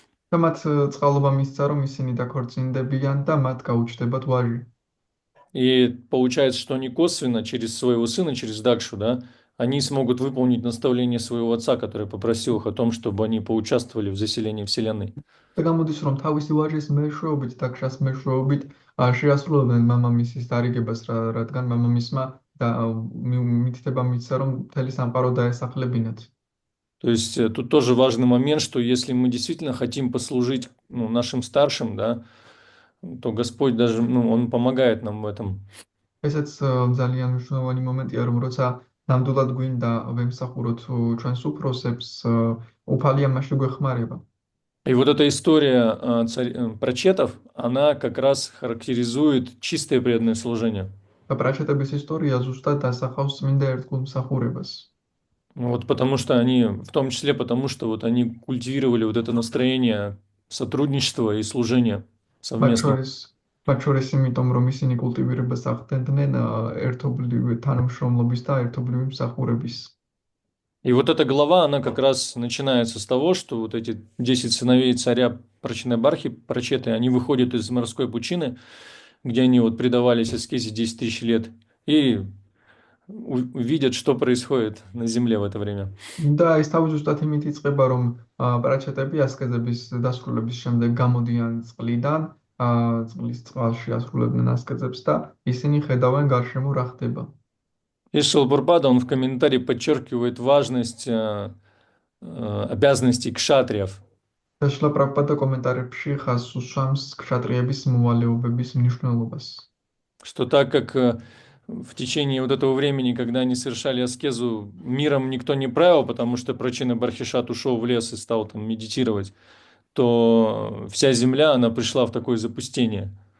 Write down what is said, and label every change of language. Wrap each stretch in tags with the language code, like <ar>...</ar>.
<ka>და მათ წყალობა მისცა, რომ ისინი დაქორწინდებიან და მათ გაუჩნდებათ ვაჟი.</ka> <ru>И получается, что они косвенно через своего сына, через Дакшу, да, они смогут выполнить наставление своего отца, который попросил их о том, чтобы они поучаствовали в заселении Вселенной.</ru> <ka>და გამოდის, რომ თავისი ვაჟის მეშვეობით, დაქშას მეშვეობით შეასრულებდნენ მამამისის დარიგებას, რადგან მამამისმა და მითითება მისცა, რომ მთელი სამყარო დაესახლებინათ.</ka> <ru>То есть тут тоже важный момент, что если мы действительно хотим послужить, ну, нашим старшим, да, то Господь даже, ну, Он помогает нам в этом.</ru> <ka>ესეც ძალიან მნიშვნელოვანი მომენტია, რომ როცა ნამდვილად გვინდა ვემსახუროთ ჩვენს უფროსებს, უფალი ამაში გვეხმარება.</ka> <ru>И вот эта история прачетов, она как раз характеризует чистое преданное служение.</ru> <ka>და პრაჩეტების ისტორია ზუსტად ასახავს წმინდა ერთგულ მსახურებას.</ka> <ru>Вот потому что они, в том числе потому, что вот они культивировали вот это настроение сотрудничества и служения совместно.</ru> <ka>მათ შორის იმიტომ, რომ ისინი კულტივირებას ახდენდნენ ერთობლივი თანამშრომლობის და ერთობლივი მსახურების.</ka> <ru>И вот эта глава, она как раз начинается с того, что вот эти 10 сыновей царя Прачинабархи, прачеты, они выходят из морской пучины, где они вот предавались аскезе 10 тысяч лет, и увидят, что происходит на земле в это время.</ru> <ka>და ის თავისუფლად იმით იწყება, რომ პრაჩეტები ასკეზების დასრულების შემდეგ გამოდიან წყლიდან, წყლის წყალში ასრულებდნენ ასკეზებს და ისინი ხედავენ გარშემო რა ხდება.</ka> <ru>И Шрила Прабхупада, он в комментарии подчеркивает важность обязанностей кшатриев.</ru> <ka>და შრილა პრაბჰუპადა კომენტარებში ხაზს უსვამს ქშატრიების მოვალეობების მნიშვნელობას.</ka> <ru>Что так как в течение вот этого времени, когда они совершали аскезу, миром никто не правил, потому что Прачина Бархишат ушел в лес и стал там медитировать, то вся земля, она пришла в такое запустение.</ru>